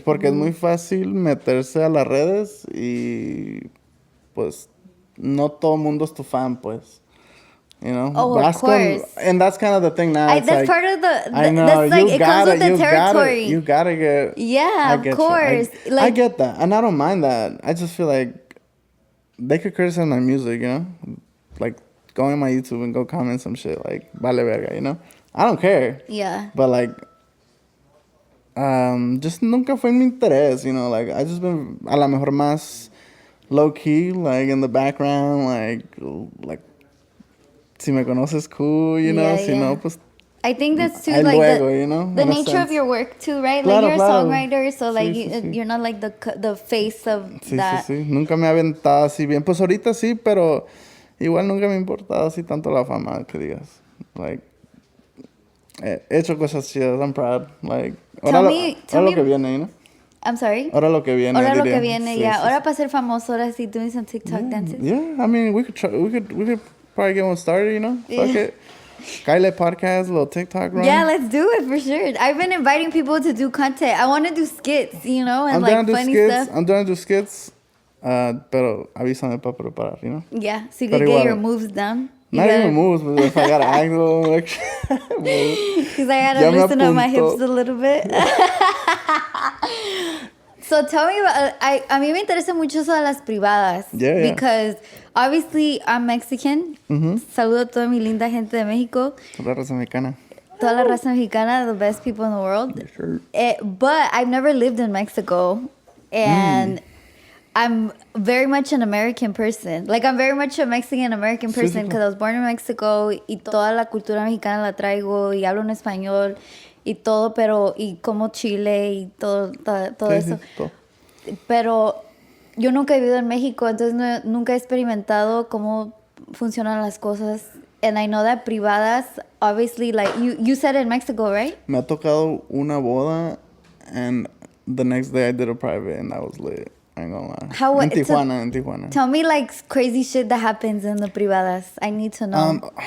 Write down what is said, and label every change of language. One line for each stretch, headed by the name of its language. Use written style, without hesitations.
Spanish: Porque es muy fácil meterse a las redes y pues no todo el mundo es tu fan, pues.
English: You know, Oh, of course. And that's kind of the thing now. That's like, part of I know. That's like it comes with the territory. You gotta get. Yeah, of course. I get that, and I don't mind that. I just feel like they could criticize my music. You know, like go on my YouTube and go comment some shit like
Spanish: vale verga.
English: You know, I don't care. Yeah. But like, just
Spanish: nunca fue mi interés.
English: You know, like I just been
Spanish: a la mejor más
English: low key, like in the background, like.
Spanish: Si me conoces, cool, you know. Si no, pues.
English: I think that's too like luego, you know, the nature of your work too, right?
Spanish: Claro,
English: like you're a
Spanish: claro.
English: songwriter, so like
Spanish: Sí.
English: you're not like the face of that.
Spanish: Sí. Nunca me ha aventado así bien. Pues ahorita sí, pero igual nunca me ha importado así tanto la fama que digas. Like, he hecho cosas chidas.
English: I'm proud. Like,
Spanish: ahora lo que viene,
English: you know. I'm sorry.
Spanish: Ahora lo que viene. Ahora lo que viene, yeah. Ahora para ser famoso, ahora sí
English: doing some TikTok dances. Yeah, I mean, we could probably get one started, you know? Fuck it. Caile podcast, a little TikTok run. Yeah, let's do it for sure. I've been inviting people to do content. I want to do skits, you know, and like funny stuff. I'm trying to do skits,
Spanish: pero avísame para preparar,
English: you know? Yeah, so you can get your moves down. Not even moves, but if I got an angle, like... Because I got to loosen up my hips a little bit. So tell me about,
Spanish: a mí me interesa mucho eso de las privadas.
English: Yeah. Because obviously I'm Mexican.
Spanish: Saludo a toda mi linda gente de México. Toda la raza mexicana. Toda la raza mexicana,
English: the best people in the world. Yeah, sure. But I've never lived in Mexico. And I'm very much an American person. Like I'm very much a Mexican-American person because I was born in Mexico
Spanish: y toda la cultura mexicana la traigo y hablo en español. Y todo, pero, y como Chile y todo eso. Todo. Pero yo nunca he vivido en México, entonces nunca he experimentado cómo funcionan las cosas.
English: And I know that privadas, obviously, like, you said in Mexico, right?
Spanish: Me ha tocado una boda,
English: and the next day I did a private, and that was lit. I ain't gonna lie. In Tijuana. Tell me, like, crazy shit that happens in the privadas. I need to know.